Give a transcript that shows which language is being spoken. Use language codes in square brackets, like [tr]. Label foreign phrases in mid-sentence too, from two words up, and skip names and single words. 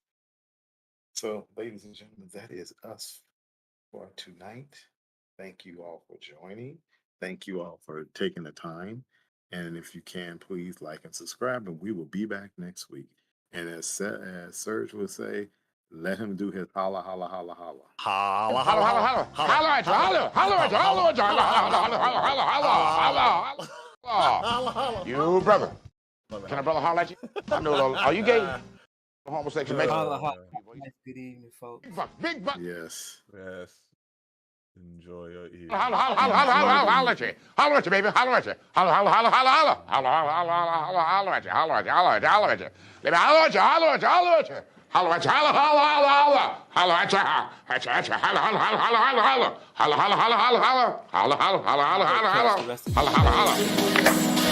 [en] So, ladies and gentlemen, that is us for tonight. Thank you all for joining. Thank you all for taking the time. And if you can, please like and subscribe, and we will be back next week. And as Serge would say, let him do his holla, holla, holla, holla. Holla, Holla, holla, holla. Holla at you. Holla, holla at you. Holla at you. Holla, holla, holla, holla, holla, holla, holla, holla. You brother. Can a brother holla at you? I know. Are you gay? Homosexual makes Holla, holla. Good evening, folks. big butt. Yes. Yes. Enjoy your evening. Holla, holla, holla, holla, holla, holla at you. Holla at you, baby. Holla at you. Holla, holla, holla, holla, holla. Holla, holla, holla, holla, holla at you. Holla at you. Holla at you. Holla at you. Baby, holla at you. Holla at you. Holla at you. Holla at you. Holla, holla, holla, holla. Holla at you. At you. Holla, holla, holla, holla, holla, holla. Holla, holla, holla, holla, holla. Holla, holla, holla, holla, holla, holla. Holla, holla, holla.